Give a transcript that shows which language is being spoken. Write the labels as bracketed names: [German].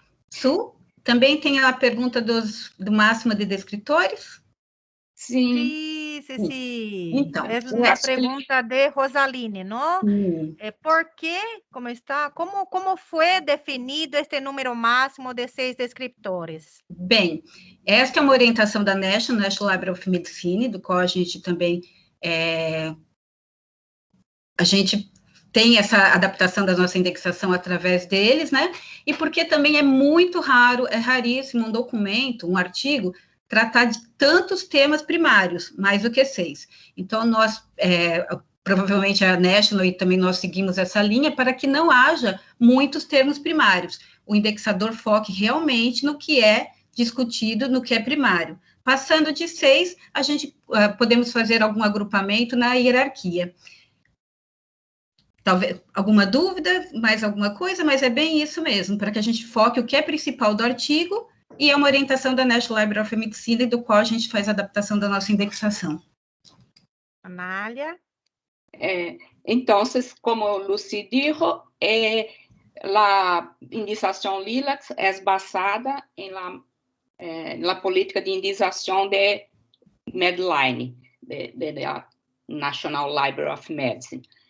[Portuguese] Su, também tem a pergunta do máximo de descritores? Sim. [Spanish] Sí. [Portuguese] Então, [Spanish] Es una pregunta de Rosaline, ¿no? ¿Por qué, cómo fue definido este número máximo de 6 descriptores? [Portuguese] Bem, esta é uma orientação da National Library of Medicine, do qual a gente também a gente tem essa adaptação da nossa indexação através deles, né? E porque também é muito raro, é raríssimo um documento, um artigo, tratar de tantos temas primários, mais do que 6. Então, nós, provavelmente a National e também nós seguimos essa linha para que não haja muitos termos primários. O indexador foque realmente no que é discutido, no que é primário. Passando de 6, a gente podemos fazer algum agrupamento na hierarquia. Talvez alguma dúvida, mais alguma coisa, mas é bem isso mesmo, para que a gente foque o que é principal do artigo, e é uma orientação da National Library of Medicine, do qual a gente faz a adaptação da nossa indexação. Anália? [Spanish] Entonces, como Lucy dijo, la indexación LILAC es basada en la política de indexación de Medline, de la National Library of Medicine.